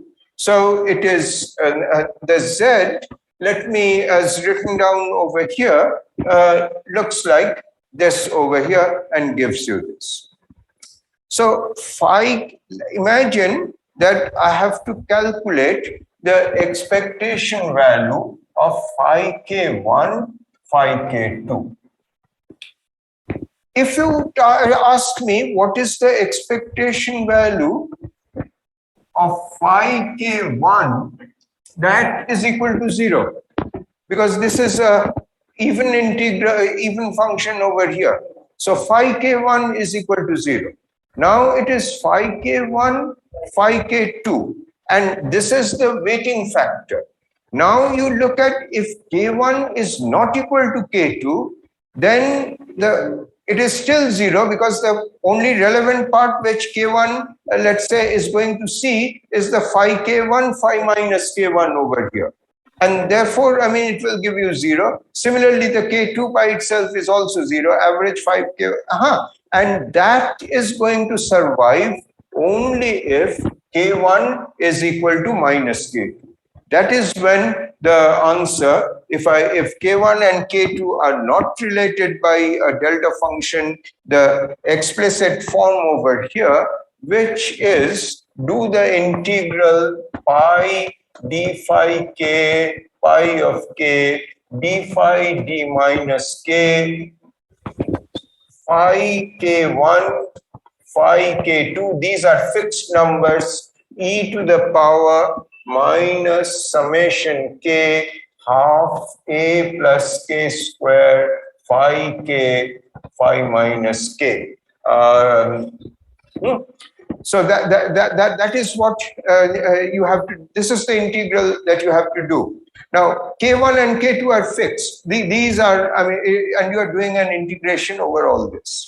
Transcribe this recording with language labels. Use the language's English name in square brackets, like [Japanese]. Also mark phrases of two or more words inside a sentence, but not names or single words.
[English] So it is the Z, let me, as written down over here, looks like this over here and gives you this. So phi, imagine that I have to calculate the expectation value of phi k1, phi k2. If you ask me what is the expectation value of phi k1, that is equal to 0, because this is a even integral, even function over here. So phi k1 is equal to 0. Now it is phi k1, phi k2, and this is the weighting factor. Now you look at, if k1 is not equal to k2, then it is still 0, because the only relevant part which k1, let's say, is going to see is the phi k1, phi minus k1 over here. And therefore, I mean, it will give you 0. Similarly, the k2 by itself is also 0, average 5k. And that is going to survive only if K1 is equal to minus K2. That is when the answer, if K1 and K2 are not related by a delta function, the explicit form over here, which is do the integral pi d phi k pi of k d phi d minus k phi k1 phi k2. These are fixed numbers, e to the power minus summation k half a plus k square phi k phi minus k. So that is what you have to. This is the integral that you have to do. Now k1 and k2 are fixed. These are, I mean, and you are doing an integration over all this.